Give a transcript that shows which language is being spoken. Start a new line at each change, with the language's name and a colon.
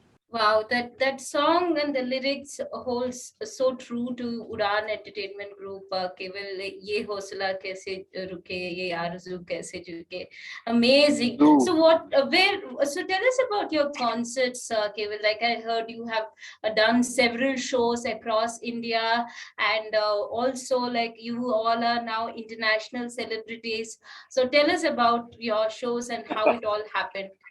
English: Wow, that song and the lyrics holds so true to Udaan Entertainment Group.
Hindi: केवल ये हौसला कैसे रुके, ये आरज़ू कैसे झुके.
English: Amazing. True. So so tell us about your concerts, Keval. Like I heard you have done several shows across India, and also like you all are now international celebrities. So tell us about your shows and how it all happened.